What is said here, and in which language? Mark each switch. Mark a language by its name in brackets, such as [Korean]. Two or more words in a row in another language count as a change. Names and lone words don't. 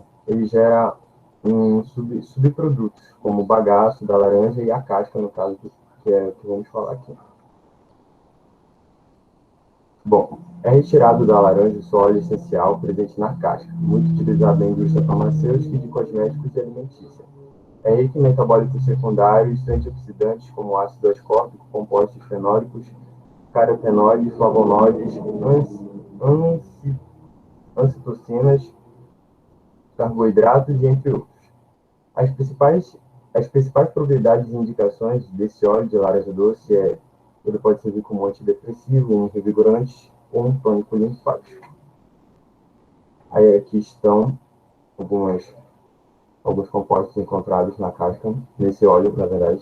[Portuguese] Ele gera subprodutos, como o bagaço da laranja e a casca, no caso, que é o que vamos falar aqui. Bom, é retirado da laranja o seu óleo essencial presente na casca, muito utilizado na indústria farmacêutica e de cosméticos e alimentícia. É rico em metabólicos secundários, antioxidantes como ácido ascórbico, compostos fenólicos, carotenoides, flavonoides, ancitocinas, carboidratos e entre outros. As principais propriedades e indicações desse óleo de laranja doce ele pode servir como antidepressivo, um revigorante ou um tônico linfático. Aí aqui estão alguns compostos encontrados na casca, nesse óleo, na verdade.